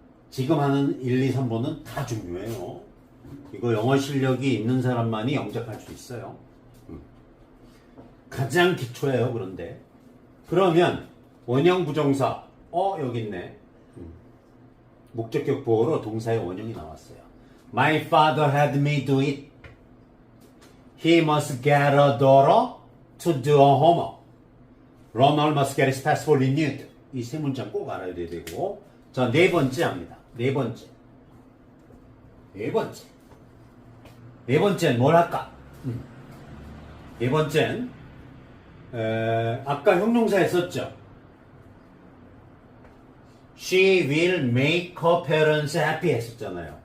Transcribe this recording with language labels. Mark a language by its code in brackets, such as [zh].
[ko] 지금 하는 1, 2, 3번은 다 중요해요. 이거 영어 실력이 있는 사람만이 영작할 수 있어요. 가장 기초예요. 그런데 그러면 원형 부정사 여기 있네. 목적격 보어로 동사의 원형이 나왔어요. [en] My father had me do it. He must get a daughter to do her homework. Ronald must get his passport renewed. [ko] 이 세 문장 꼭 알아야 되고. 자, 네 번째 합니다. 네 번째는 뭘 할까? 네 번째는 아까 형용사 했었죠. [en] She will make her parents happy [ko] 했었잖아요.